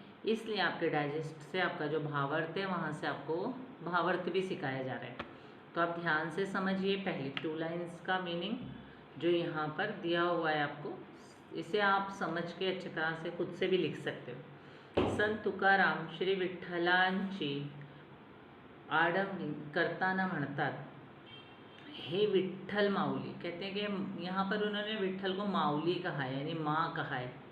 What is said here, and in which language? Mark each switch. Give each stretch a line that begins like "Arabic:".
Hindi: इसलिए आपके डाइजेस्ट से आपका जो भावार्थ है वहाँ से आपको भावार्थ भी सिखाया जा रहा है। तो आप ध्यान से समझिए पहली टू लाइन्स का मीनिंग जो यहाँ पर दिया हुआ है आपको। इसे आप समझ के अच्छी तरह से खुद से भी लिख सकते हो।
Marathi: संत तुकाराम श्री विठ्ठलांची आळवणी करताना म्हणतात, हे विठ्ठल माऊली।
Hindi: कहते हैं कि यहाँ पर उन्होंने विठ्ठल को माऊली कहा है, यानी माँ कहा है।